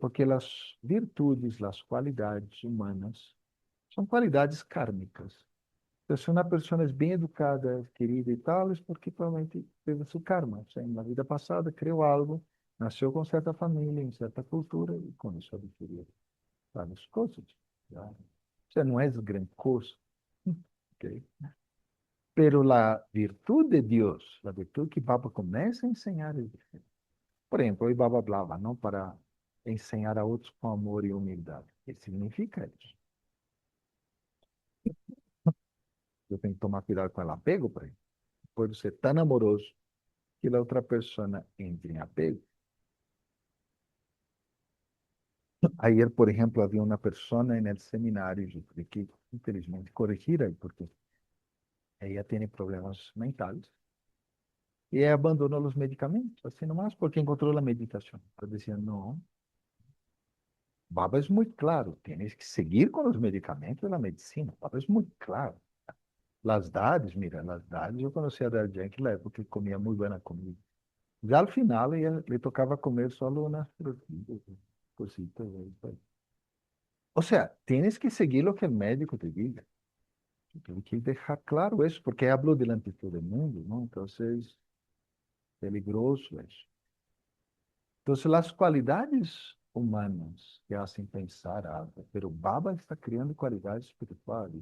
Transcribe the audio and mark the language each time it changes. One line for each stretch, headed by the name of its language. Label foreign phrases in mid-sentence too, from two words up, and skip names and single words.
Portuguese: Porque as virtudes, as qualidades humanas, são qualidades kármicas. Então, se uma pessoa é bem educada, querida e tal, é porque provavelmente teve seu karma. Ou seja, na vida passada criou algo, nasceu com certa família, em certa cultura, e com isso adquiriu várias coisas. Já. Ou seja, não é grande coisa.
Spanish: Ok? Pero la virtud de Dios, la virtud que Baba
Portuguese: começa a ensinar é diferente. Por exemplo, hoje Baba falava, não para ensinar a outros com amor e humildade. O que significa isso? Eu tenho que tomar cuidado com o apego, por exemplo. Pode ser tão amoroso que a outra pessoa entre em apego.
Spanish: Ayer, por ejemplo, había una persona en el seminario, yo tuve que, infelizmente, corregir porque ella tiene problemas mentales y ella abandonó los medicamentos, así nomás, porque encontró la meditación. Pero decía, no, Baba es muy claro, tienes que seguir con los medicamentos de la medicina. Baba es muy claro. Las dades, mira, las dades,
Portuguese: eu conheci a Dad Yankee na época que comia muito
Spanish: buena comida. Já al final, le tocava comer solo unas frutillas, cositas. O sea, tienes que seguir lo que el médico te diga. Tengo que dejar claro eso, porque hablo delante de todo el mundo, ¿no? Entonces, peligroso eso. Entonces, las cualidades humanas que hacen pensar algo, pero Baba está creando cualidades espirituales.